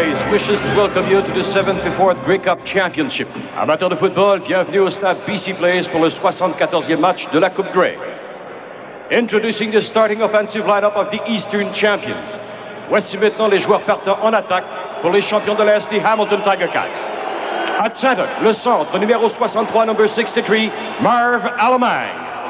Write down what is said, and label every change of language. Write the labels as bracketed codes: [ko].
[en] wishes to welcome you to the 74th Grey Cup Championship. [fr] Amateurs de football, bienvenue au stade BC Place pour le 74e match de la Coupe Grey. [en] Introducing the starting offensive lineup of the Eastern Champions. [fr] Voici maintenant les joueurs partants en attaque pour les champions de l'Est, les Hamilton Tiger Cats. [en] At center, [fr] le centre, numéro 63, [en] number 63, Marv Allemagne.